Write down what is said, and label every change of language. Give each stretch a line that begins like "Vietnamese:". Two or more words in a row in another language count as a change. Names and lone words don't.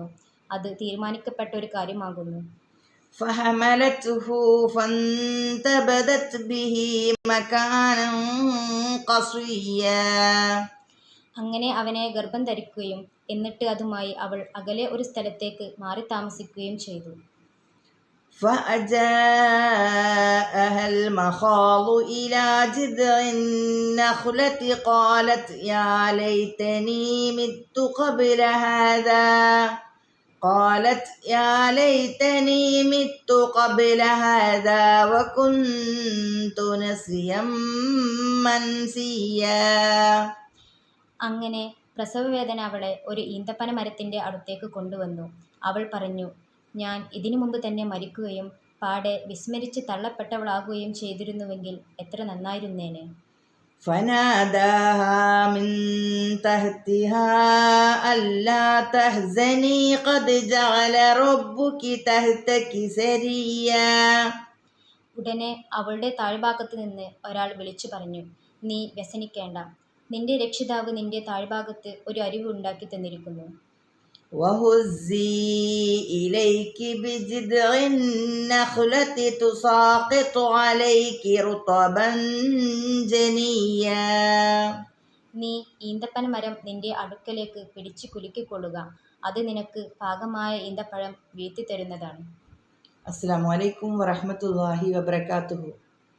Malayalam: അത് തീരുമാനിക്കപ്പെട്ട ഒരു കാര്യമാകുന്നു.
Arabic: فحملته فانتبذت به مكانا قصيا.
Malayalam: അങ്ങനെ അവനെ ഗർഭം ധരിക്കുകയും എന്നിട്ട് അതുമായി അവൾ അകലെ ഒരു സ്ഥലത്തേക്ക് മാറി താമസിക്കുകയും ചെയ്തു.
Arabic: فأجاءها المخاض إلى جذع النخلة قالت يا ليتني مت قبل هذا قالت يا ليتني مت قبل هذا وكنت نسيا منسيا.
Malayalam: അങ്ങനെ പ്രസവവേദന അവളെ ഒരു ഈന്തപ്പന മരത്തിൻ്റെ അടുത്തേക്ക് കൊണ്ടുവന്നു. അവൾ പറഞ്ഞു, ഞാൻ ഇതിനു മുമ്പ് തന്നെ മരിക്കുകയും പാടെ വിസ്മരിച്ച് തള്ളപ്പെട്ടവളാകുകയും ചെയ്തിരുന്നുവെങ്കിൽ എത്ര നന്നായിരുന്നേനെ.
Arabic: فناداها من تحتها ألا تحزني قد جعل ربك تحتك سريا.
Malayalam: ഉടനെ അവളുടെ താഴ്ഭാഗത്ത് നിന്ന് ഒരാൾ വിളിച്ചു പറഞ്ഞു, നീ വ്യസനിക്കേണ്ട, നിന്റെ രക്ഷിതാവ് നിന്റെ താഴ്ഭാഗത്ത് ഒരു അരിവ് ഉണ്ടാക്കി തന്നിരിക്കുന്നു.
Arabic: وهزي إليك بجذع النخلة تساقط عليك رطبا جنيا.
Malayalam: നീ ഈന്തപ്പന മരം നിന്റെ അടുക്കലേക്ക് പിടിച്ചു കുലുക്കിക്കൊള്ളുക, അത് നിനക്ക് പാകമായ ഈന്തപ്പഴം വീഴ്ത്തി തരുന്നതാണ്.
Arabic: السلام عليكم ورحمة الله وبركاته.